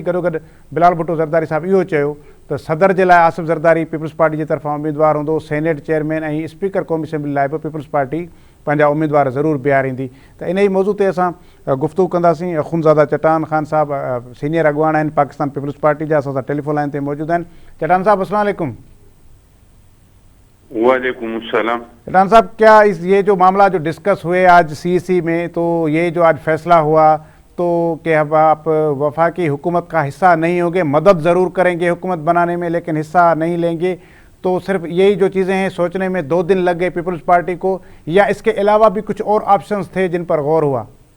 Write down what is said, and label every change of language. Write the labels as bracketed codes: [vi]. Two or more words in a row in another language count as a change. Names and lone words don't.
[sd] गॾोगॾु बिलावल भुट्टो ज़रदारी साहिबु इहो चयो त सदर जे लाइ आसिफ़ ज़रदारी पीपल्स पार्टी जे तरफ़ां उम्मीदवार हूंदो, सेनेट चेयरमैन ऐं स्पीकर क़ौमी असेंबली लाइ बि पीपल्स पार्टी पंहिंजा उम्मीदवार ज़रूरु बीहारींदी। त इन ई मौज़ू ते असां गुफ़्तगू कंदासीं। अख़ुनज़ादा चटान ख़ान साहब सीनियर अॻुवान आहिनि पाकिस्तान पीपल्स पार्टी जा, असां सां टेलीफोन लाइन ते मौजूदु आहिनि। चटान साहब अस्सलाम वालेकुम। वालेकुम अस्सलाम। चटान साहब, [ur] کیا یہ جو معاملہ جو ڈسکس ہوئے آج CEC میں، تو یہ جو آج فیصلہ ہوا تو کہ اب آپ وفاقی حکومت کا حصہ نہیں ہوں گے، مدد ضرور کریں گے حکومت بنانے میں لیکن حصہ نہیں لیں گے، تو صرف یہی جو چیزیں ہیں سوچنے میں 2 دن لگ گئے پیپلز پارٹی کو، یا اس کے علاوہ بھی کچھ اور آپشنز تھے جن پر غور ہوا?